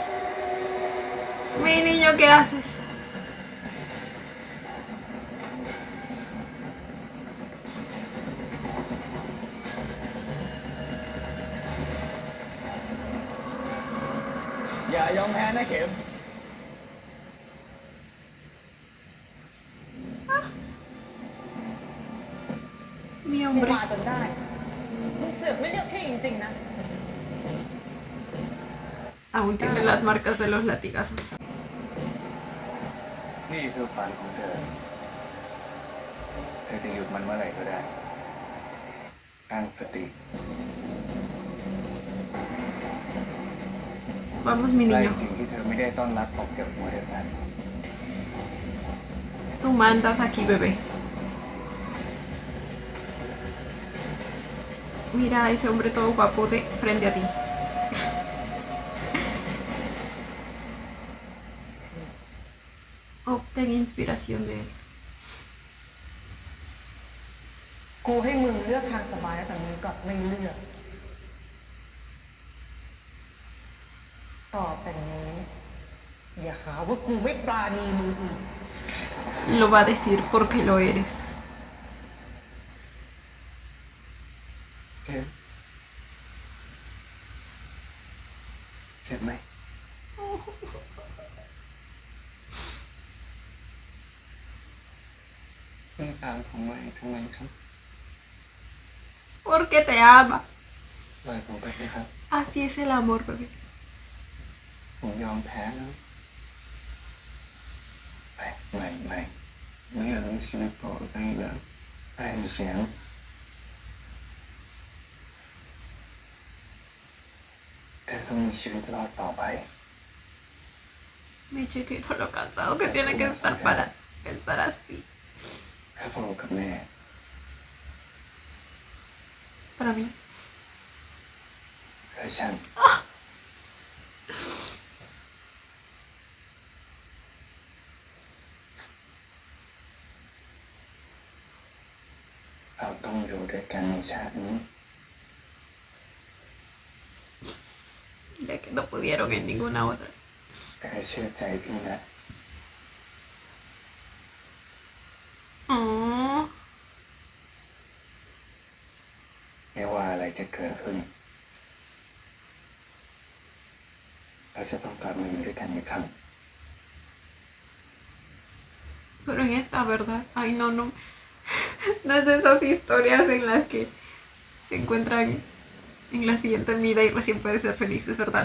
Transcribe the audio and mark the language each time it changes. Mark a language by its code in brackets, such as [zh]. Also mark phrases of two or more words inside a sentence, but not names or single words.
[es] Mi niño, ¿qué haces? Ya, [th] ยอมแพ้นะเข็ม [es] Mi [th] มึง [es] hombre. [th] มาจนได้มึงเสือกไม่เลือกพี่จริงๆนะ [es] Aún tiene las marcas de los latigazos. [th] นี่คือฝันของเธอ เธอจะหยุดมันเมื่อไหร่ก็ได้ ตั้งสติ [es] Vamos, mi [th] ไล่ [es] niño. [th] สิ่งที่เธอไม่ได้ต้อนรับออกจากหัวเธอนั้น [es] Tú mandas aquí, bebé. Mira a ese hombre todo guapote frente a ti. Obtén inspiración de él. [th] กูให้มึงเลือกทางสบายแต่มึงกลับไม่เลือก ต่อไปนี้อย่าหาว่ากูไม่ปราณีมึงอีก [es] Lo va a decir porque lo eres. [th] เจ็บไหม ต้องตามผมมาให้ทำไมครับ [es] Porque te ama. [th] ปล่อยผมไปเลยครับ [es] Así es el amor, bebé. [th] ผมยอมแพ้แล้ว ไม่ ไม่อยากมีชีวิตต่อไปอีกแล้ว ได้ยินเสียง เธอต้องมีชีวิตรอดต่อไป [es] Mi chiquito, lo cansado que tiene que estar para pensar así. [th] ถ้าพ่อกับแม่ [es] Para mí. [th] และฉัน เราต้องอยู่ด้วยกันในชาตินี้ [es] Ya que no pudieron en ninguna otra. [th] แต่เชื่อใจพี่นะ Oh, ไม่ว่าอะไรจะเกิดขึ้น เราจะต้องกลับมาอยู่ด้วยกันอีกครั้ง [es] pero en esta, ¿verdad? Ay, no, no. No es de esas historias en las que se encuentran en la siguiente vida y recién pueden ser felices, ¿verdad?